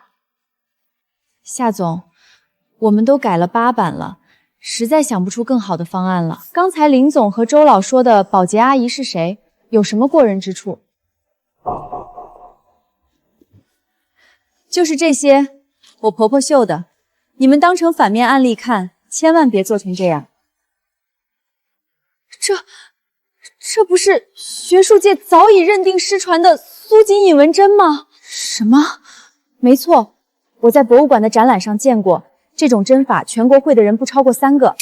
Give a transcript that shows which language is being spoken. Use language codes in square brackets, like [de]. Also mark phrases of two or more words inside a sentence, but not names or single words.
[zh] 夏总，我们都改了8版了，实在想不出更好的方案了。刚才林总和周老说的保洁阿姨是谁？有什么过人之處？就是这些，我婆婆绣的，你们当成反面案例看，千萬別做成這樣。這不是學術界早已認定失傳的蘇錦隱紋針嗎？什麼？沒錯，我在博物館的展覽上見過，這種針法全國會的人不超過3個。